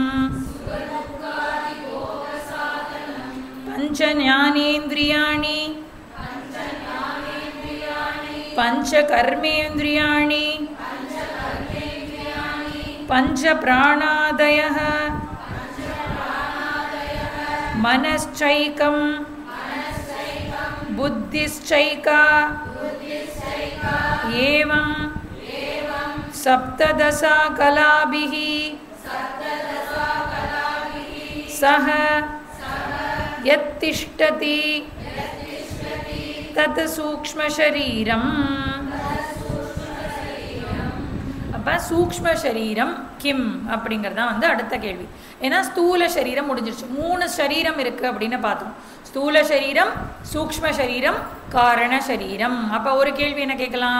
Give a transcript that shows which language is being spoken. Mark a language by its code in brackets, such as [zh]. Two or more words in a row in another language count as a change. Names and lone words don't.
[sa] पंचज्ञानेन्द्रियाणि पंचकर्मेन्द्रियाणि पंचप्राणादयः मनश्चैकं बुद्धिश्चैका एवं सप्तदशा कलाभिः सह यत्तिष्ठति तत् सूक्ष्म शरीरम्. [ta] அப்போ [sa] सूक्ष्म शरीरं किम् [ta] அப்படிங்கிறது தான் வந்து அடுத்த கேள்வி. ஏன்னா ஸ்தூல சரீரம் முடிஞ்சிருச்சு. 3 சரீரம் இருக்குது அப்படின்னு பார்த்தோம். ஸ்தூல சரீரம், சூக்ஷ்ம சரீரம், காரண சரீரம். அப்போ ஒரு கேள்வி என்ன கேட்கலாம்?